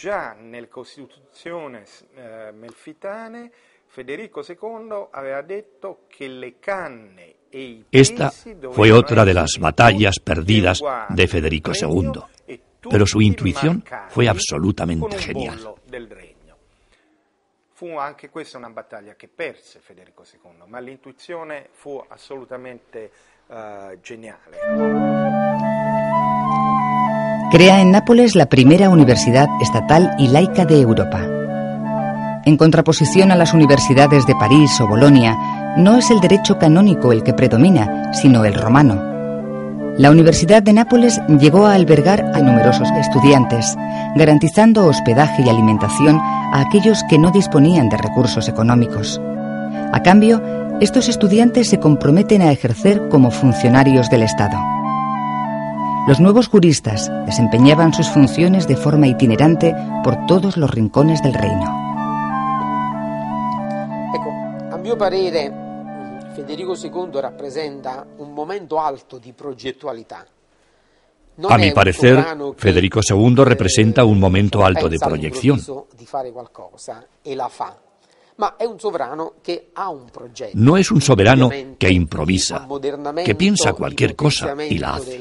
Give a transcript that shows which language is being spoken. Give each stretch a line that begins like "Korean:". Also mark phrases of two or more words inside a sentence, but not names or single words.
Spanish: Esta fue otra de las batallas perdidas de Federico II, pero su intuición fue absolutamente genial.
Italian: Fu anche questa una battaglia che perse Federico II, ma l'intuizione fu assolutamente geniale.
Spanish: Crea en Nápoles la primera universidad estatal y laica de Europa. En contraposición a las universidades de París o Bolonia, no es el derecho canónico el que predomina, sino el romano. La Universidad de Nápoles llegó a albergar a numerosos estudiantes, garantizando hospedaje y alimentación a aquellos que no disponían de recursos económicos. A cambio, estos estudiantes se comprometen a ejercer como funcionarios del Estado. Los nuevos juristas desempeñaban sus funciones de forma itinerante por todos los rincones del reino.
Italian: A mio parere, Federico II rappresenta un momento alto di progettualità.
Spanish: A mi parecer, Federico II representa un momento alto de proyección. No es un soberano que improvisa, que piensa cualquier cosa y la hace.